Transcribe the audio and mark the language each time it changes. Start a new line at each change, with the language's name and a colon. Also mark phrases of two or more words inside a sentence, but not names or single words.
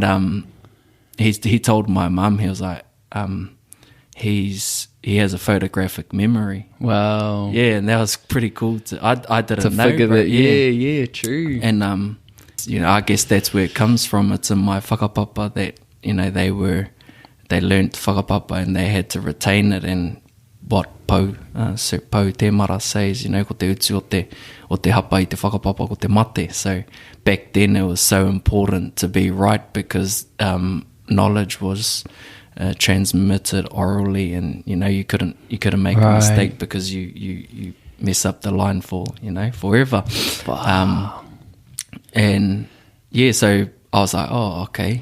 English: And he told my mum, he was like, he has a photographic memory. Wow. Yeah, and that was pretty cool. I didn't know. Figure bro. that. Yeah, true. And I guess that's where it comes from. It's in my whakapapa that they learnt whakapapa and they had to retain it. And what Pau Te Mara says,
Māori: ko te utu o te hapa I te whakapapa ko te mate.
English: So back then it was so important to be right, because knowledge was transmitted orally, and you couldn't make a mistake, because you mess up the line for forever. And yeah, so I was like, oh, okay.